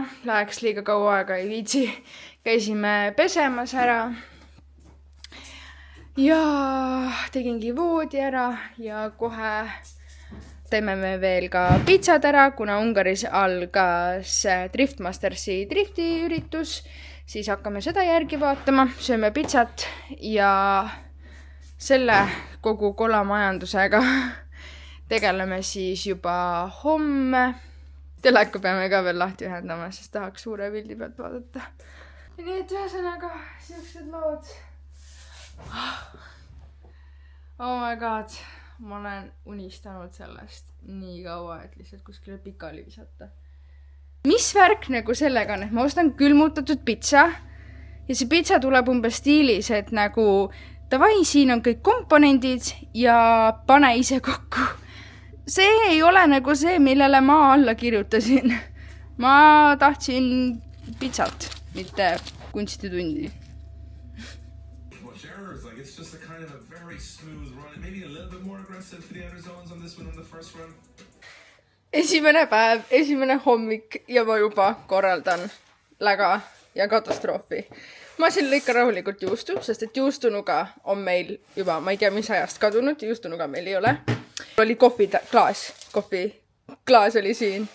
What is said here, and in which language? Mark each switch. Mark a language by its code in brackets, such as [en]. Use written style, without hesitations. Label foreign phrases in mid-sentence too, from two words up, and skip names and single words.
[et] Läheks liiga kaua aega, ei viitsi. Käisime pesemas ära ja tegingi voodi ära ja kohe teeme me veel ka pitsad ära, kuna Ungaris algas Driftmastersi driftiüritus, siis hakkame seda järgi vaatama, sööme pitsat ja selle kogu kolamajandusega tegeleme siis juba homme. Teleka peame ka veel lahti ühendama, sest tahaks suure pildi pealt vaadata. Ja nii et ühesõnaga, siuksed lood. [en] Oh my god, [et] ma olen unistanud sellest nii kaua, et lihtsalt kuskile pikali visata. Mis värk nagu sellega on, et ma ostan külmutatud pitsa ja see pitsa tuleb umbes stiilis, et nagu davai, siin on kõik komponendid ja pane ise kokku. See ei ole nagu see, millele ma alla kirjutasin. Ma tahtsin pitsat. Mitte kunstitundi. [en] It's just a kind of a very smooth run. Maybe a little bit more aggressive for the outer zones on this one on the first run. [et] Esimene päev, esimene hommik ja ma juba korraldan läga ja katastroofi. Ma siin lõikan rahulikult juustu, sest et juustunuga on meil juba, ma ei tea mis ajast kadunud, juustunuga meil ei ole. Oli kohviklaas oli siin.